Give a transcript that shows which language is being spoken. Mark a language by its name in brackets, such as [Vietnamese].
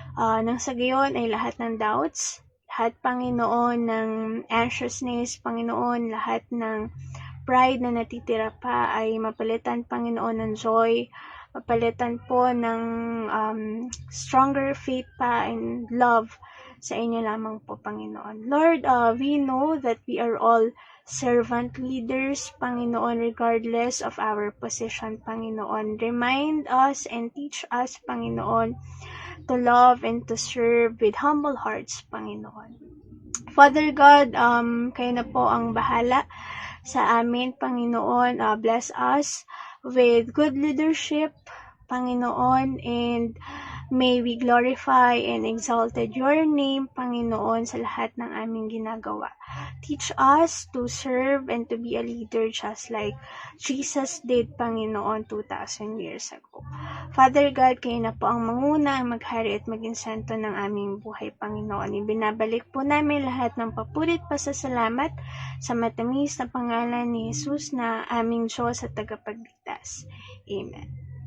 [Filipino] Nang sa gayon ay lahat ng doubts, lahat, Panginoon, ng anxiousness, Panginoon, lahat ng pride na natitira pa ay mapalitan, Panginoon, ng joy, mapalitan po ng [English] stronger faith pa and love [Filipino] sa inyo lamang po, Panginoon. [English] Lord, we know that we are all servant leaders, Panginoon, regardless of our position, Panginoon. Remind us and teach us, Panginoon, to love and to serve with humble hearts, Panginoon. [Filipino] Father God, kayo na po ang bahala sa amin, Panginoon. [English] Bless us with good leadership, Panginoon, and May we glorify and exalted your name, Panginoon, [Filipino] sa lahat ng aming ginagawa. [English] Teach us to serve and to be a leader just like Jesus did, Panginoon, 2,000 years ago. [Filipino] Father God, kayo na po ang manguna, ang maghari at maging santo ng aming buhay, Panginoon. Ibinabalik po namin lahat ng papurit pasasalamat sa matamis na pangalan ni Jesus na aming Diyos at tagapagligtas. Amen.